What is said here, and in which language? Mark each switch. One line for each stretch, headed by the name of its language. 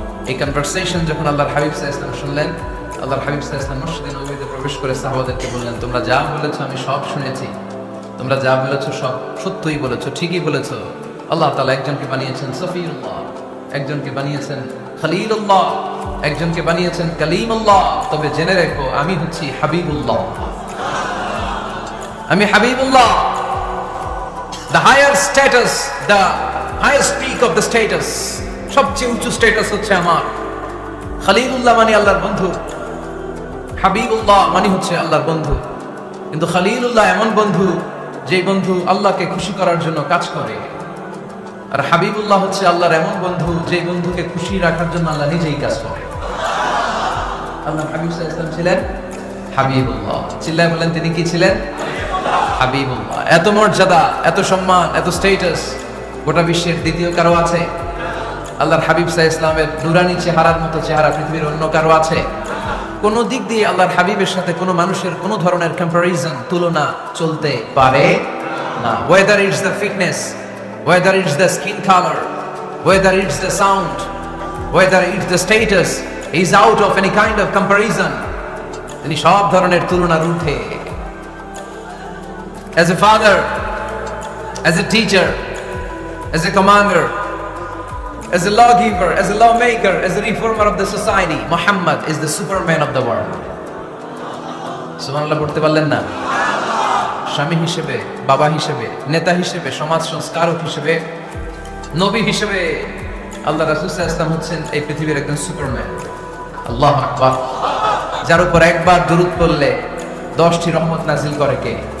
Bangla: এই কনভারসেশন যখন আল্লাহর হাবিব সাল্লাল্লাহু আলাইহি ওয়াসাল্লাম শুনলেন, আল্লাহর হাবিব সাল্লাল্লাহু আলাইহি ওয়াসাল্লাম মসজিদে নববীতে প্রবেশ করে সাহাবাদেরকে বললেন, তোমরা যা বলেছো আমি সব শুনেছি, তোমরা যা বলেছো সব সত্যই বলেছো, ঠিকই বলেছো। আল্লাহ তাআলা একজনকে বানিয়েছেন সফিউল্লাহ, একজনকে বানিয়েছেন খলিলুল্লাহ, একজনকে বানিয়েছেন কালিমুল্লাহ। তবে জেনে রেখো, আমি হচ্ছি হাবিবুল্লাহ, আমি Habibullah.
English: The higher status, the highest peak of the status,
Bangla: সবচেয়ে উঁচু স্ট্যাটাস হচ্ছে আমার। খলিলুল্লাহ মানে আল্লাহর বন্ধু, হাবিবুল্লাহ মানে হচ্ছে আল্লাহর বন্ধু। কিন্তু খলিলুল্লাহ এমন বন্ধু যে বন্ধু আল্লাহকে খুশি করার জন্য কাজ করে, আর হাবিবুল্লাহ হচ্ছে আল্লাহর এমন বন্ধু যে বন্ধুকে খুশি রাখার জন্য আল্লাহ নিজেই কাজ করে। আল্লাহ হাবিব সাল্লাল্লাহু আলাইহি ওয়াসাল্লাম ছিলেন হাবিবুল্লাহ। চিল্লায় বলেন, তিনি কি ছিলেন? হাবিবুল্লাহ। এত মর্যাদা, এত সম্মান, এত স্ট্যাটাস গোটা বিশ্বের দ্বিতীয় কারো আছে? আল্লাহর হাবিব সাল্লাল্লাহু আলাইহি ওয়াসাল্লামের নুরানি চেহারার মতো চেহারা পৃথিবীর অন্য কারো আছে? কোন দিক দিয়ে আল্লাহর হাবিবের সাথে কোনো মানুষের কোনো ধরনের কম্পারিজন, তুলনা চলতে পারে না।
English: Whether it's the fitness, whether it's the skin color, whether it's the sound, whether it's the status, is out of any kind of comparison.
Bangla: তিনি সব ধরনের তুলনার ঊর্ধ্বে।
English: As a father, as a teacher, as a commander, As a lawgiver, as a lawmaker, as a reformer of the society, Muhammad is the superman of the world.
Bangla: সুবহানাল্লাহ পড়তে পারলেন না? স্বামী হিসেবে, বাবা হিসেবে, নেতা হিসেবে, সমাজ সংস্কারক হিসেবে, নবী হিসেবে আল্লাহ রাসূল সাল্লাল্লাহু আলাইহি ওয়াসাল্লাম হচ্ছেন এই পৃথিবীর একজন সুপারম্যান। আল্লাহু আকবার। যার উপর একবার দরুদ পড়লে 10টি রহমত নাজিল করে কে?